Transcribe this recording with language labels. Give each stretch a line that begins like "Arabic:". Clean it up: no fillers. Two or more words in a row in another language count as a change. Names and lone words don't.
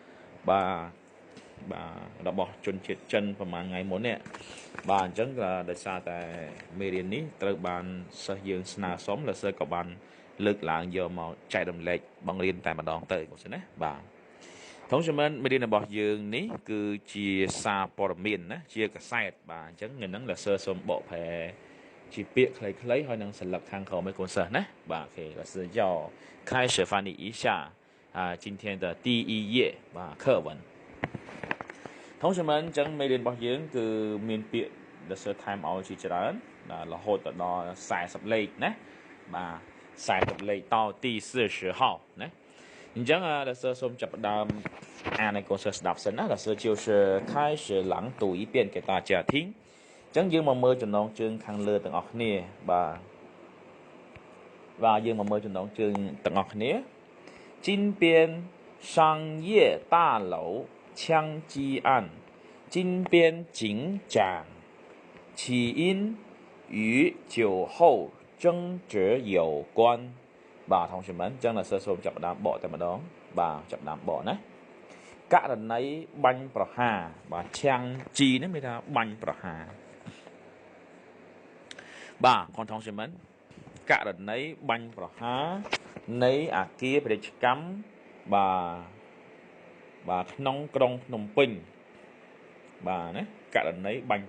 Khmer: បាទរបស់ជនជាតិចិនប្រហែលថ្ងៃមុននេះបាទអញ្ចឹងក៏ដោយសារតែមេរៀននេះត្រូវបានសិស្សយើងស្នើសុំแล้วសិស្សក៏បានលើកឡើងយកមកចែករំលែកបង្រៀនតែម្ដងទៅបងប្អូ នណាបាទ同学们មេរៀនរបស់យើងនេះគឺជាសារព័ត៌មានណាជាកសែតបាទអញ្ចឹងនៅហ្នឹងលោកសិស្សសូមបកប្រែជាពាក្យខ្លី ៗហើយនឹងសន្លឹកខាងក្រោមឲ្យកូនសិស្សណាបាទអូខេ
Chinese: 老师要开始翻译一下今天的第一页
Khmer: បាទ
Chinese: 课文同学们
Khmer: អញ្ចឹងមេរៀនរបស់យើងគឺមានពាក្យដែលសិស្សថែមឲ្យជាច្រើនរហូតដល់40លេខណាបាទ40លេខ
Chinese: 到第40号
Khmer: ណាអញ្ចឹង老师សូមចាប់ផ្ដើមអានឲ្យកូនសិស្សស្ដាប់សិនណា
Chinese: 老师就是开始朗读一遍给大家听
Khmer: អញ្ចឹងយើងមកមើលចំណងជើងខាងលើទាំងអស់គ្នា បាទយើងមកមើលចំណងជើងទាំងអស់គ្នា
Chinese: 金边商业大楼枪击案金边警长起因与酒后争执有关
Khmer: បាទ同学们អញ្ចឹងសិស្សសូមចាប់ផ្ដើមបកតែម្ដងបាទចាប់ផ្ដើមបកណាករណីបាញ់ប្រហារបាទឆាំងជីនេះមានថាបាញ់ប្រហារ បាទ同学们ករណីបាញ់ប្រហារនៃអគារពាណិជ្ជកម្មបាទក្នុងក្រុងភ្នំពេញបាទណាករណីបាញ់